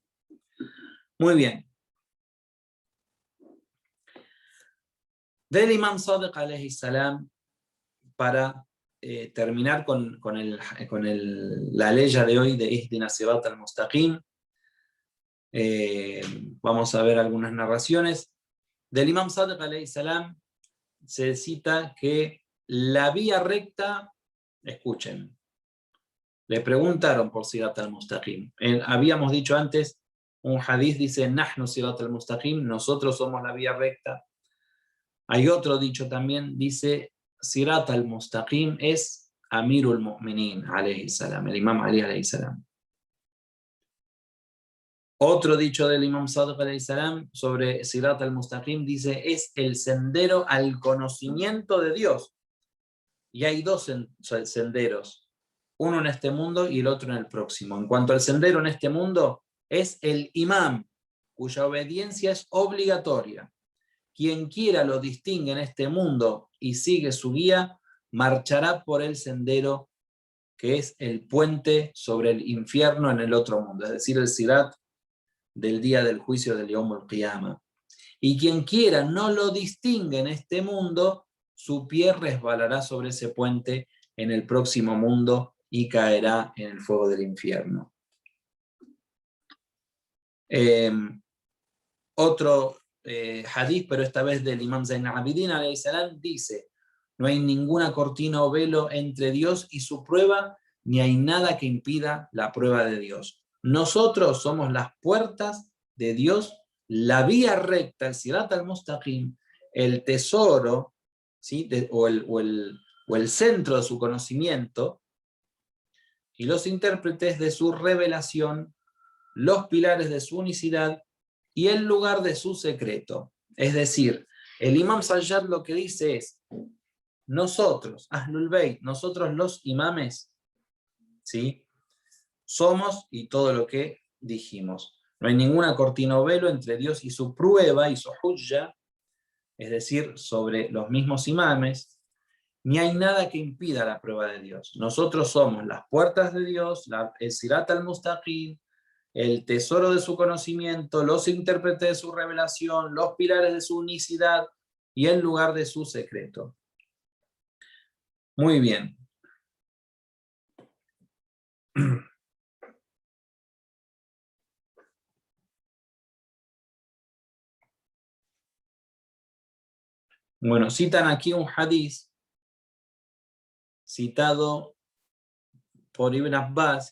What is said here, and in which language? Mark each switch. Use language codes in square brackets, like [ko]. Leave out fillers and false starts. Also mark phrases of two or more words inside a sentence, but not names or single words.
[es] Muy bien. Del Imam Sadiq [ar] عليه السلام, [es] para terminar con la ley de hoy de [ar] اهدنا صراط المستقيم, [es] vamos a ver algunas narraciones. Del Imam Sadiq [ar] عليه السلام [es] se cita que la vía recta, escuchen, le preguntaron por [ar] صراط المستقيم. [es] Habíamos dicho antes, un hadith dice, [ar] نحن صراط المستقيم, [es] nosotros somos la vía recta. Hay otro dicho también, dice, [ar] صراط المستقيم [es] es [ar] أمير المؤمنين عليه السلام, [es] el Imam Ali, [ar] عليه السلام. [es] Otro dicho del Imam Sadiq, [ar] عليه السلام, [es] sobre [ar] صراط المستقيم, [es] dice, es el sendero al conocimiento de Dios. Y hay dos senderos, uno en este mundo y el otro en el próximo. En cuanto al sendero en este mundo, es el imam, cuya obediencia es obligatoria. Quien quiera lo distingue en este mundo y sigue su guía, marchará por el sendero que es el puente sobre el infierno en el otro mundo, es decir, el Sirat del día del juicio del [ar] يوم القيامة. [es] Y quien quiera no lo distingue en este mundo, su pie resbalará sobre ese puente en el próximo mundo y caerá en el fuego del infierno. Otro hadith, pero esta vez del Imam Zayn al-Abidin [ar] عليه السلام, [es] dice: no hay ninguna cortina o velo entre Dios y su prueba, ni hay nada que impida la prueba de Dios. Nosotros somos las puertas de Dios, la vía recta, el [ar] صراط المستقيم, [es] el tesoro, ¿sí? o el centro de su conocimiento, y los intérpretes de su revelación, los pilares de su unicidad y el lugar de su secreto. Es decir, el Imam Sajjad lo que dice es, nosotros, [ar] أهل البيت, [es] nosotros los imames, ¿sí? Somos y todo lo que dijimos. No hay ninguna cortina o velo entre Dios y su prueba y su hujja, es decir, sobre los mismos imames, ni hay nada que impida la prueba de Dios. Nosotros somos las puertas de Dios, el [ar] صراط المستقيم, [es] el tesoro de su conocimiento, los intérpretes de su revelación, los pilares de su unicidad y el lugar de su secreto. Muy bien. Bueno, citan aquí un hadith citado por Ibn Abbas